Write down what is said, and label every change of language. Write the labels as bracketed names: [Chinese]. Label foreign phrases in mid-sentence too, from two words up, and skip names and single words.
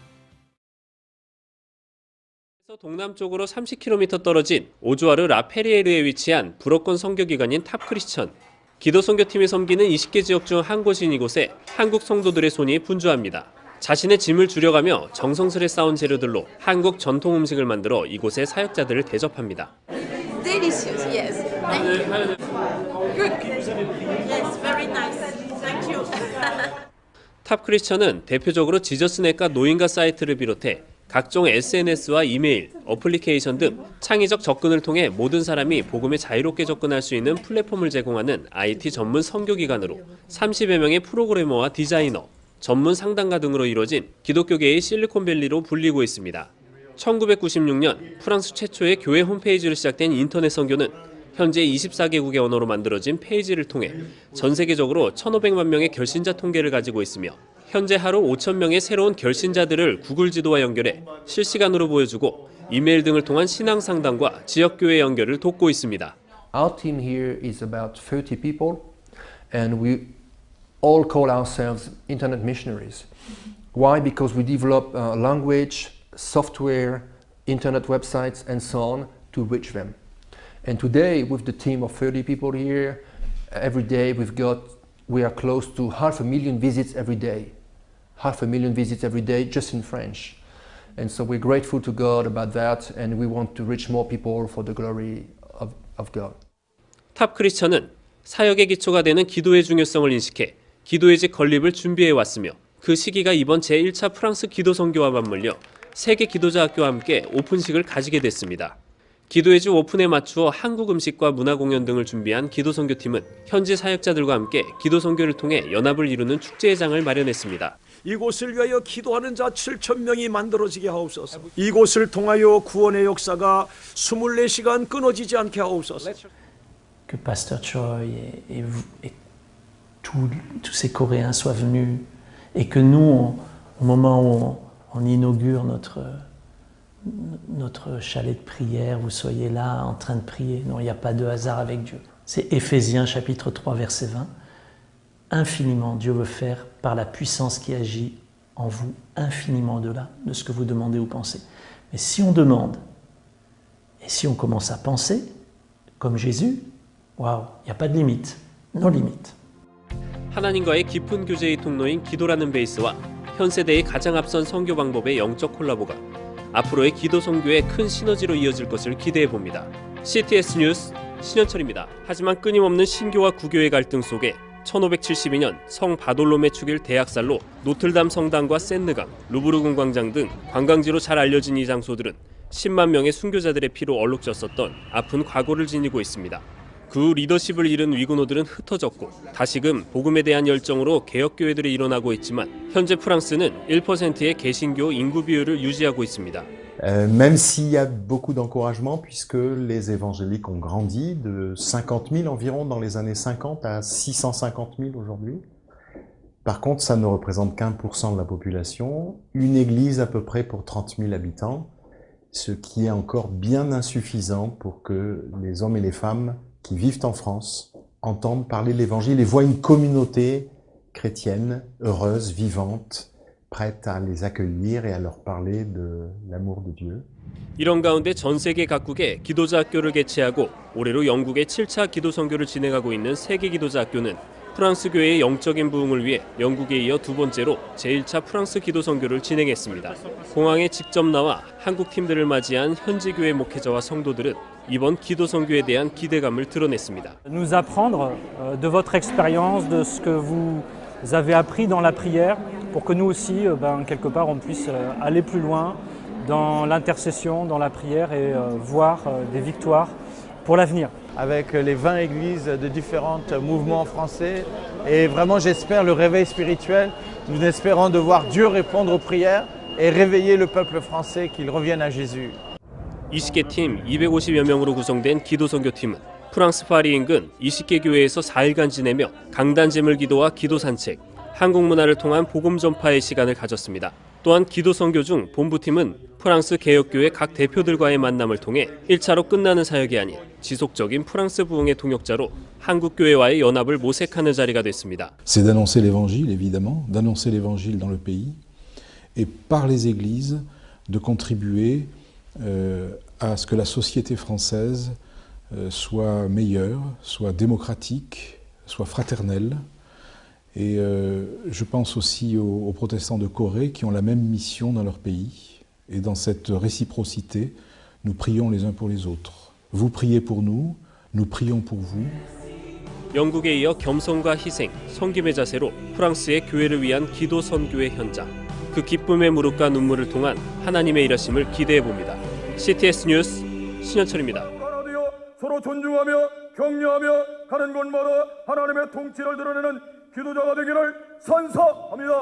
[Korean] 동남쪽으로 30km 떨어진 오주아르 라페리에르에 위치한 불어권 선교기관인 탑크리스천. 기도 선교팀이 섬기는 20개 지역 중 한 곳인 이곳에 한국 성도들의 손이 분주합니다. 자신의 짐을 줄여가며 정성스레 쌓은 재료들로 한국 전통 음식을 만들어 이곳의 사역자들을 대접합니다. [English] Delicious, yes. Thank you. Good. Yes, very nice. Thank you. [Korean] 탑 크리스천은 대표적으로 지저스넷과 노인가 사이트를 비롯해 각종 SNS와 이메일, 어플리케이션 등 창의적 접근을 통해 모든 사람이 복음에 자유롭게 접근할 수 있는 플랫폼을 제공하는 IT 전문 선교기관으로 30여 명의 프로그래머와 디자이너, 전문 상담가 등으로 이루어진 기독교계의 실리콘밸리로 불리고 있습니다. 1996년 프랑스 최초의 교회 홈페이지로 시작된 인터넷 선교는 현재 24개국의 언어로 만들어진 페이지를 통해 전 세계적으로 1,500만 명의 결신자 통계를 가지고 있으며 현재 하루 5,000명의 새로운 결신자들을 구글 지도와 연결해 실시간으로 보여주고 이메일 등을 통한 신앙 상담과 지역교회 연결을 돕고 있습니다. [English] Our team here is about 30 people and we all call ourselves internet missionaries. Why? Because we develop language, software, internet websites and so on to reach them. And today with the team of 30 people here, every day we are close to 500,000 visits every day. 500,000 visits every day just in French. And so we're grateful to God about that and we want to reach more people for the glory of God. [Korean] 탑 크리스천은 사역의 기초가 되는 기도의 중요성을 인식해 기도의 집 건립을 준비해 왔으며 그 시기가 이번 제1차 프랑스 기도 선교와 맞물려 세계 기도자 학교와 함께 오픈식을 가지게 됐습니다. 기도의 집 오픈에 맞추어 한국 음식과 문화 공연 등을 준비한 기도 선교팀은 현지 사역자들과 함께 기도 선교를 통해 연합을 이루는 축제회장을 마련했습니다. 이곳을 위하여 기도하는 자 7,000명이 만들어지게 하옵소서. 이곳을 통하여 구원의 역사가 24시간 끊어지지 않게 하옵소서. [French] Que Pasteur Choi et tous ces Coréens soient venus et que nous, au moment où on inaugure notre chalet de prière, vous soyez là en train de prier. Non, il n'y a pas de hasard avec Dieu. C'est Éphésiens chapitre 3 verset 20. Infiniment, Dieu veut faire par la puissance qui agit en vous, infiniment au-delà de ce que vous demandez ou pensez. Mais si on demande et si on commence à penser comme Jésus, waouh, il n'y a pas de limite, [English] no limite. [Korean] 하나님과의 깊은 교제의 통로인 기도라는 베이스와 현 세대의 가장 앞선 선교 방법의 영적 콜라보가 앞으로의 기도 선교의 큰 시너지로 이어질 것을 기대해 봅니다. CTS 뉴스 신현철입니다. 하지만 끊임없는 신교와 구교의 갈등 속에 1572년 성 바돌롬의 축일 대학살로 노틀담 성당과 센느강, 루브르 궁광장 등 관광지로 잘 알려진 이 장소들은 10만 명의 순교자들의 피로 얼룩졌었던 아픈 과거를 지니고 있습니다. 그 후 리더십을 잃은 위구노들은 흩어졌고 다시금 복음에 대한 열정으로 개혁교회들이 일어나고 있지만 현재 프랑스는 1%의 개신교 인구 비율을 유지하고 있습니다. [French] Même s'il y a beaucoup d'encouragement, puisque les évangéliques ont grandi de 50 000 environ dans les années 50 à 650 000 aujourd'hui. Par contre, ça ne représente qu'1% de la population, une église à peu près pour 30 000 habitants, ce qui est encore bien insuffisant pour que les hommes et les femmes qui vivent en France entendent parler de l'évangile et voient une communauté chrétienne, heureuse, vivante, prête à les accueillir et à leur parler de l'amour de Dieu. [Korean] 이런 가운데 전 세계 각국에 기도자 학교를 개최하고 올해로 영국의 7차 기도 선교를 진행하고 있는 세계 기도자 학교는 프랑스 교회의 영적인 부흥을 위해 영국에 이어 두 번째로 제1차 프랑스 기도 선교를 진행했습니다. 공항에 직접 나와 한국 팀들을 맞이한 현지 교회 목회자와 성도들은 이번 기도 선교에 대한 기대감을 드러냈습니다. [French] Nous apprendre de votre expérience, de ce que vous avez appris dans la prière, pour que nous aussi, quelque part, on puisse aller plus loin dans l'intercession, dans la prière et voir des victoires pour l'avenir. Avec les 20 églises de différents mouvements français. Et vraiment, j'espère le réveil spirituel. Nous espérons de voir Dieu répondre aux prières et réveiller le peuple français qu'il revienne à Jésus. [Korean] 20개 팀 250여 명으로 구성된 기도 선교팀은 프랑스 파리 인근 20개 교회에서 4일간 지내며 강단 제물 기도와 기도 산책, 한국 문화를 통한 복음 전파의 시간을 가졌습니다. 또한 기도 선교 중 본부팀은 프랑스 개혁교회 각 대표들과의 만남을 통해 1차로 끝나는 사역이 아닌 지속적인 프랑스 부흥의 동역자로 한국 교회와의 연합을 모색하는 자리가 됐습니다. [French] C'est d'annoncer l'évangile évidemment, d'annoncer l'évangile dans le pays et par les églises de contribuer à ce que la société française soit meilleure, soit démocratique, soit fraternelle. Et je pense aussi aux protestants de Corée qui ont la même mission dans leur pays. Et dans cette réciprocité, nous prions les uns pour les autres. Vous priez pour nous, nous prions pour vous. [Korean] 영국에 이어 겸손과 희생, 섬김의 자세로 프랑스의 교회를 위한 기도 선교의 현장. 그 기쁨의 무릎과 눈물을 통한 하나님의 일하심을 기대해 봅니다. CTS 뉴스 신현철입니다. 서로 존중하며 격려하며 가는 곳마다 하나님의 통치를 드러내는 기도자가 되기를 선서합니다.